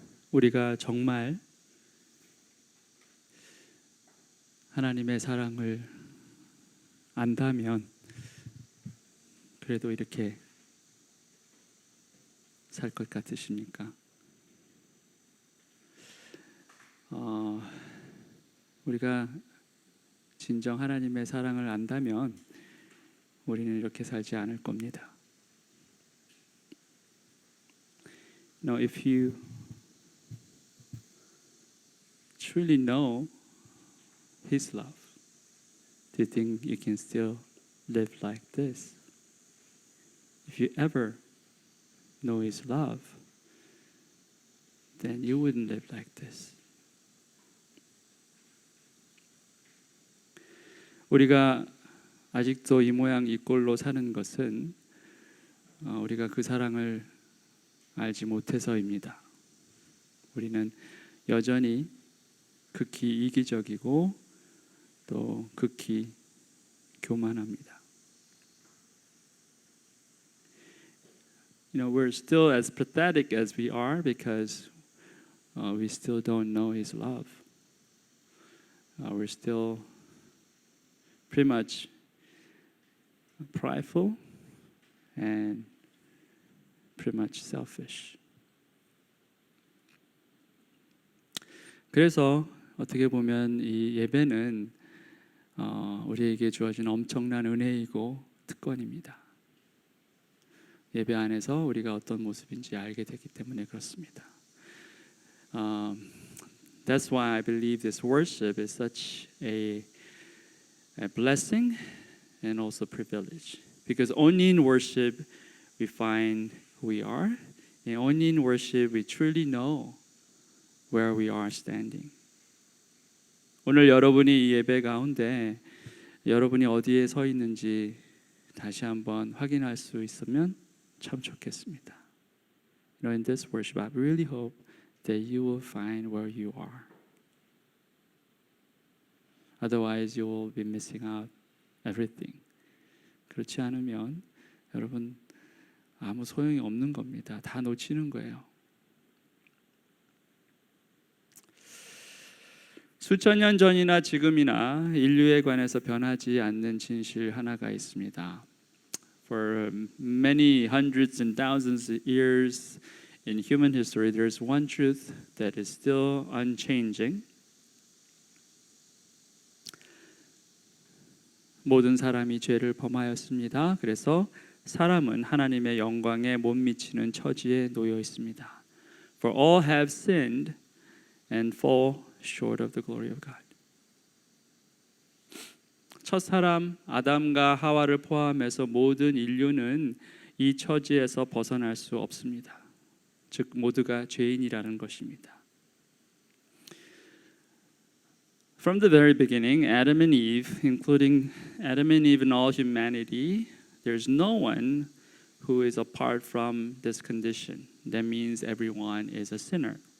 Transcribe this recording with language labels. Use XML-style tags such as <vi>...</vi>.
<ko>우리가 정말 하나님의 사랑을 안다면 그래도 이렇게 살 것 같으십니까? 우리가 진정 하나님의 사랑을 안다면 우리는 이렇게 살지 않을 겁니다.</ko> <en>If you truly know His love, do you think you can still live like this? If you ever know His love, then you wouldn't live like this.</en> <ko>우리가 아직도 이 모양 이 꼴로 사는 것은 우리가 그 사랑을 알지 못해서입니다. 우리는 여전히 극히 이기적이고 또 극히 교만합니다.</ko> <en>We're still as pathetic as we are because we still don't know His love. We're still pretty much prideful and pretty much selfish.</en> <ko>그래서 어떻게 보면 이 예배는 우리에게 주어진 엄청난 은혜이고 특권입니다. 예배 안에서 우리가 어떤 모습인지 알게 되기 때문에 그렇습니다.</ko> <en>That's why I believe this worship is such a blessing and also privilege. Because only in worship we find who we are, and only in worship we truly know where we are standing.</en> <ko>오늘 여러분이 이 예배 가운데 여러분이 어디에 서 있는지 다시 한번 확인할 수 있으면 참 좋겠습니다.</ko> <en>In this worship, I really hope that you will find where you are. Otherwise, you will be missing out everything.</en> <ko>그렇지 않으면 여러분 아무 소용이 없는 겁니다. 다 놓치는 거예요. 수천 년 전이나 지금이나 인류에 관해서 변하지 않는 진실 하나가 있습니다.</ko> <en>For many hundreds and thousands of years in human history, there's one truth that is still unchanging.</en> <ko>모든 사람이 죄를 범하였습니다. 그래서 사람은 하나님의 영광에 못 미치는 처지에 놓여 있습니다.</ko> <en>For all have sinned and fall short of the glory of God.</en> <ko>첫 사람 아담과 하와를 포함해서 모든 인류는 이 처지에서 벗어날 수 없습니다. 즉 모두가 죄인이라는 것입니다.</ko> <en>From the very beginning, Adam and Eve, including Adam and Eve and all humanity, there's no one who is apart from this condition. That means everyone is a sinner.</en>